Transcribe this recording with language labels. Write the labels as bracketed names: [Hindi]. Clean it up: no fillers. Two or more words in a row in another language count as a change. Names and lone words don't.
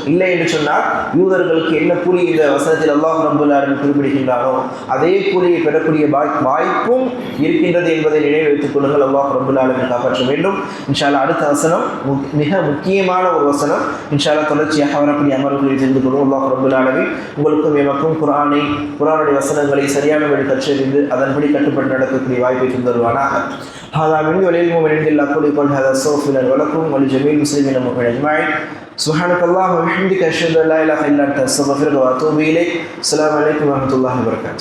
[Tamil] இல்லை என்று சொன்னால் யூதர்களுக்கு என்ன கூலி இந்த வசனத்தில் [Arabic] الله رب العالمين [Tamil] குறிப்பிடுகின்றாரோ அதே கூலியை பெறக்கூடிய வாய்ப்பும் இருக்கின்றது என்பதை நினைவு வைத்துக் கொள்ளுங்கள். [Arabic] الله رب العالمين [Tamil] காப்பாற்ற வேண்டும். [Arabic] إن شاء الله [Tamil] அடுத்த வசனம் மிக முக்கியமான ஒரு வசனம். [Arabic] إن شاء الله [Tamil] தொடர்ச்சியாக வரக்கூடிய அமர்வுகளில் தெரிந்து கொள்வோம். [Arabic] الله رب العالمين [Tamil] உங்களுக்கும் எமக்கும் குர்ஆனுடைய வசனங்களை சரியான வழி கற்றறிந்து அதன்படி கட்டுப்பட்டு நடக்கக்கூடிய வாய்ப்பை தருவானாக. [Arabic] هذا من وليل المؤمنين إلا قل قل هذا استغفر لي ولكم ولجميع المسلمين والمؤمنين أجمعين. سبحانك اللهم وبحمدك أشهد أن لا إله إلا أنت أستغفرك وأتوب إليك. السلام عليكم ورحمة الله وبركاته.